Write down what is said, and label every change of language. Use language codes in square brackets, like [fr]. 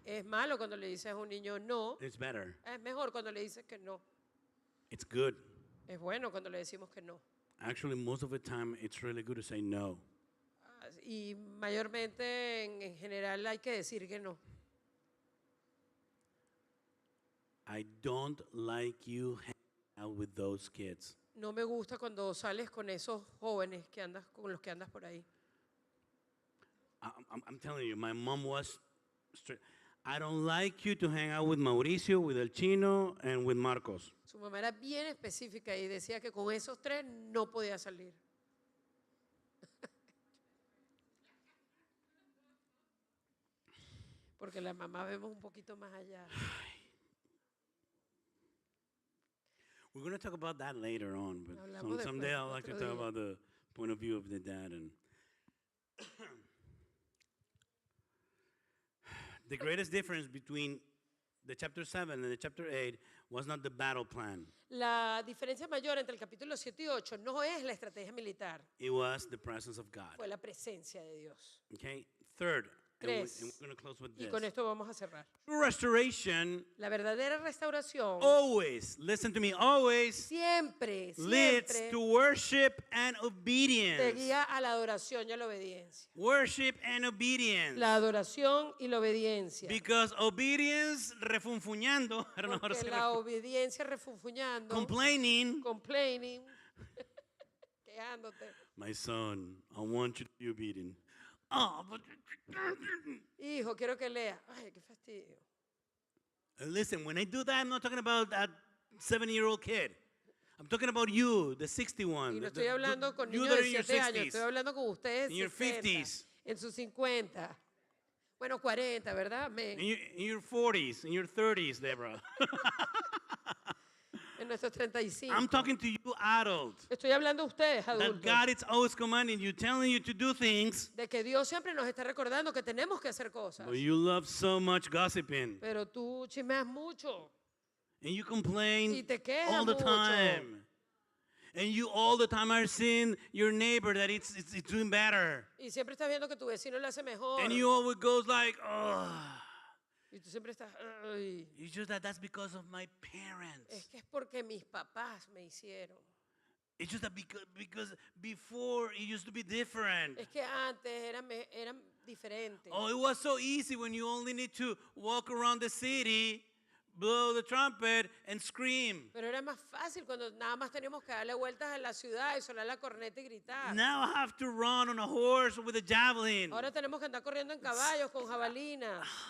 [es] Es malo cuando le dices a un niño no, [en] It's better. [es] es mejor cuando le dices que no. [en] It's good. [es] Es bueno cuando le decimos que no. [en] Actually, most of the time, it's really good to say no. [es] Ah, sí, y mayormente en general hay que decir que no. [en] I don't like you hanging out with those kids. [es] No me gusta cuando sales con esos jóvenes que andas, con los que andas por ahí. [en] I'm telling you, my mom was straight. I don't like you to hang out with Mauricio, with El Chino, and with Marcos. [es] Su mamá era bien específica y decía que con esos tres no podía salir. Porque la mamá vemos un poquito más allá. [en] We're going to talk about that later on, but [es] Hablamos después, [en] someday I'd like to [es] otro [en] talk [es] día. [en] about the point of view of the dad. And the greatest difference between the chapter 7 and the chapter 8 was not the battle plan. [es] La diferencia mayor entre el capítulo 7 y 8 no es la estrategia militar, [en] It was the presence of God. [es] fue la presencia de Dios. [en] Okay? Third, and [es] Tres. [en] we're going to close with [es] Y [en] this. [es] con esto vamos a cerrar. [en] True restoration [es] La verdadera restauración [en] always, listen to me, always [es] siempre, [en] leads [es] siempre [en] to worship and [es] te [en] obedience. [es] guía a la adoración y a la obediencia. [en] Worship and obedience. [es] La adoración y la obediencia. [en] Because obedience, refunfuñando, I don't know how to [es] Porque [en] say [es] la [en] it, [es] obediencia refunfuñando, [en] complaining, complaining, quejándote. my son, I want you to be obedient. Oh, but [es] Hijo, quiero que lea. Ay, qué fastidio. [en] listen, when I do that, I'm not talking about that 7-year-old kid. I'm talking about you, the 61. [es] Y no [en] the- [es] estoy hablando con [en] you [es] niños [en] that [es] de [en] are in your [es] 7 años, [en] 60s. [es] estoy hablando con ustedes [en] In your [es] 60, [en] 50s. [es] en sus 50. Bueno, 40, ¿verdad? Amén. [en] In your 40s, in your 30s, Deborah. [es] En nuestros 35. [en] I'm talking to you, adult. [es] Estoy hablando a ustedes, [en] That [es] adultos. [en] God is always commanding you, telling you to do things, [es] De que Dios siempre nos está recordando que tenemos que hacer cosas. [en] but you love so much gossiping. [es] Pero tú chismeas mucho. [en] And you complain [es] Y te quejas [en] all the [es] mucho. [en] time. And you all the time are seeing your neighbor that it's doing better. [es] Y siempre estás viendo que tu vecino lo hace mejor. [en] And you always goes like, oh. [es] Y tú siempre estás, "Ay, [en] It's just that's because of my parents. [es] es que es porque mis papás me hicieron. [en] It's just that because before it used to be different. [es] Es que antes eran diferentes. [en] Oh, it was so easy when you only need to walk around the city, blow the trumpet, and scream. [es] Pero era más fácil cuando nada más teníamos que darle vueltas a la ciudad y sonar la corneta y gritar. [en] Now I have to run on a horse with a javelin. [es] Ahora tenemos que andar corriendo en caballos con jabalinas.